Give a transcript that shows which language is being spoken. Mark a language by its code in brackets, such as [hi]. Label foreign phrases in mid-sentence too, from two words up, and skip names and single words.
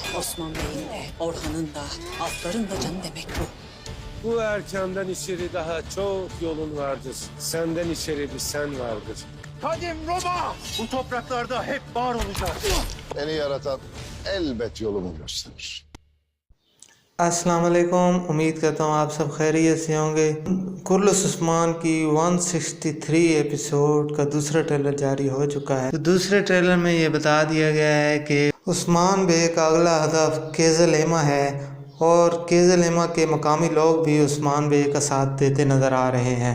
[tr] Osman Bey'in de, Orhan'ın da, Alpların da canı demek bu. Bu erkenden içeri daha çok yolun vardır. Senden içeri bir sen vardır. Kadim Roma! Bu topraklarda hep var olacak. Beni yaratan elbet yolumu gösterir. [ur] السلام علیکم. امید کرتا ہوں آپ سب خیریت سے ہوں گے۔ کرلس عثمان کی 163 ایپیسوڈ کا دوسرا ٹریلر جاری ہو چکا ہے. تو دوسرے ٹریلر میں یہ بتا دیا گیا ہے کہ عثمان بے کا اگلا ہدف کیزل ہیما ہے اور کیزل ہیما کے مقامی لوگ بھی عثمان بے کا ساتھ دیتے نظر آ رہے ہیں.